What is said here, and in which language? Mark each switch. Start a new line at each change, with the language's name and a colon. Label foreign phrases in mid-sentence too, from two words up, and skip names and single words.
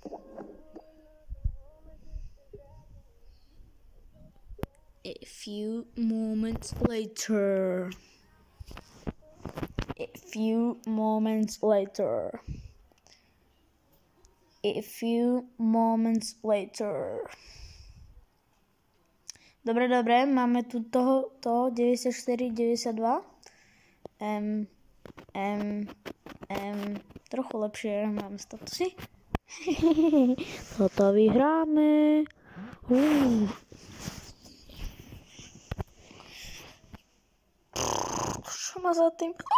English: A few moments later. A few moments later. A few moments later.
Slovak: Dobre, máme tu toho 94, 92. Trochu lepšie máme statusy. Toto vyhráme. Čo má za tým?